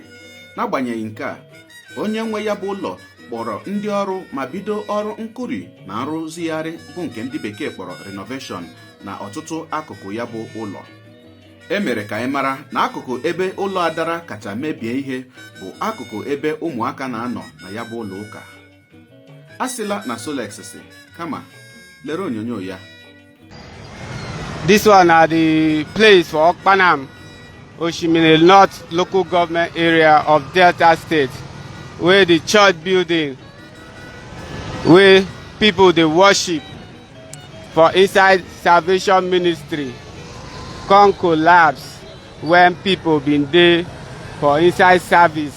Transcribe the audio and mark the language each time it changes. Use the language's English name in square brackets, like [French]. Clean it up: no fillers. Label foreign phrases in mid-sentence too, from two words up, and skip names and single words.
[Igbo] N'agbanyeghị nke a, onye nwe ya bụ ụlọ kpọrọ ndị ọrụ ma bido ọrụ nkụri na nrụzigharị bụ nke ndị bekee kpọrọ renovation na ọtụtụ akụkụ ya bụ ụlọ. E mere ka anyị mara na akụkụ ebe ụlọ adara kacha mebie ihe bụ akụkụ ebe ụmụaka na-anọ na ya bụ ụlọ ụka. A sịla na Solex si, kama lere onyonyo ya. [Nigerian Pidgin] This one are the place for Okpanam, Oshimiri North local government area of Delta State, where the church building, where people they worship for inside Salvation Ministry, come collapse when people been there for inside service.